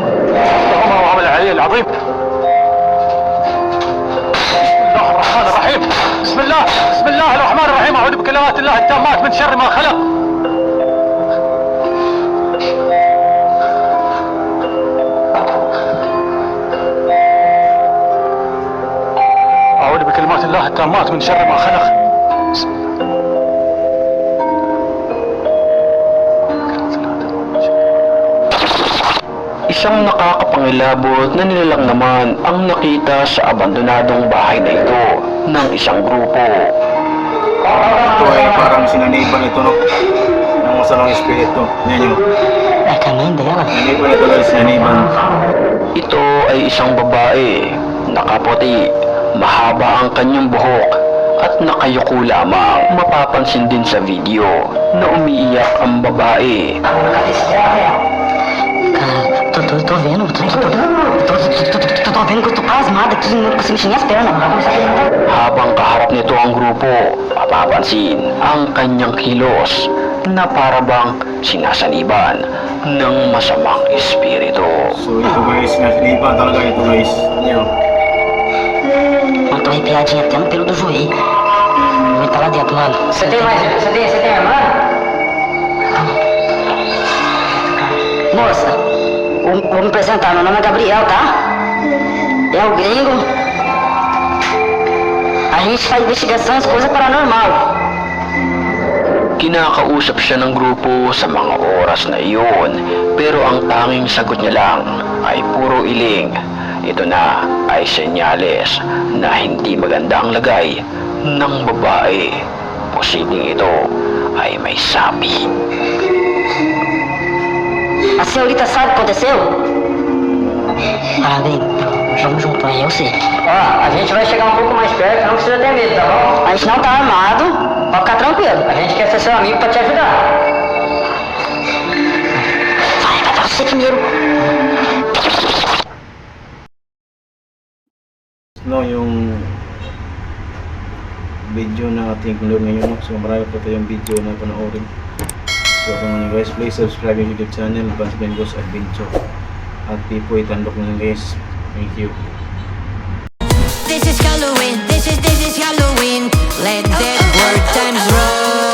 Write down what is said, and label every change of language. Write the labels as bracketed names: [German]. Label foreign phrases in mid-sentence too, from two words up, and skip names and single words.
[Arabic] بسم الله الرحمن الرحيم أعوذ بكلمات الله التامات من شر ما خلق. أعوذ بكلمات الله التامات من شر ما خلق. [Filipino] Isang nakakapangilabot na nilalang naman ang nakita sa abandonadong bahay na ito ng isang grupo. Ito ay parang sinaniban ito, no? Ng masamang espiritu. Yan yun. Ay, kami hindi yan. Sinaniban ito guys, sinaniban. Ito ay isang babae, nakaputi, mahaba ang kanyang buhok at nakayuko lamang. Mapapansin din sa video na umiiyak ang babae. [Portuguese] Tô vendo, tô vendo que eu tô pasmada aqui, não consigo mexer minhas pernas. [Filipino] Habang kaharap nito ang grupo, mapapansin ang kanyang kilos na parabang sinasaniban ng masamang espiritu. So ito guys, sinaniban talaga ito guys. Yan. [Portuguese] Eu tô arrepiadinha até no pelo do joelho. Vou entrar lá dentro, mano. Você tem irmã? Moça, vou me apresentar, meu nome é Gabriel, tá? É o gringo. A gente faz investigações, coisa paranormal. [Filipino] Kinakausap siya ng grupo sa mga oras na iyon, pero ang tanging sagot niya lang ay puro iling. Ito na ay senyales na hindi maganda ang lagay ng babae. Posibleng ito ay may sapi. [Portuguese] A senhorita sabe o que aconteceu? Ah, bem, vamos junto aí, eu sei. Ó, a gente vai chegar um pouco mais perto, não precisa ter medo, tá bom? A gente não tá armado, pode ficar tranquilo. A gente quer ser seu amigo pra te ajudar. Vai pra você primeiro. [Filipino] No, yung video na ating upload ngayon, no? So marami po tayong video na panoorin. So kung ano guys, [English] please subscribe [Filipino] yung YouTube channel, Advance Ben Ghost Adventure. At Pipoy Tandok na guys. [English] Thank you. This is Halloween, this is Halloween. Let that work times roll.